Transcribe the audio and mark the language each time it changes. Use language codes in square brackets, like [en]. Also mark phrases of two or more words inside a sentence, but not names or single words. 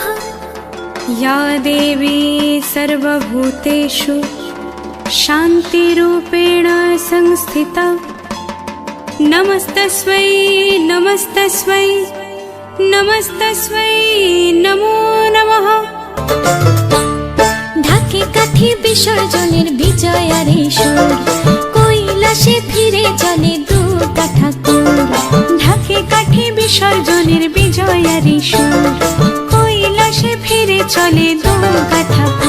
[sa] या देवी सर्वभूतेषु शान्तिरूपेण संस्थिता। नमस्तस्मै नमस्तस्मै नमस्तस्मै नमो नमः। [bn] ঢাকে কাঠি বিসর্জনের বিজয়ারে সুর, কৈলাসে ফিরে চলে দুর্গা ঠাকুর। ঢাকে কাঠি বিসর্জনের বিজয়ারে সুর, কৈলাসে ফিরে চলে দুর্গা ঠাকুর।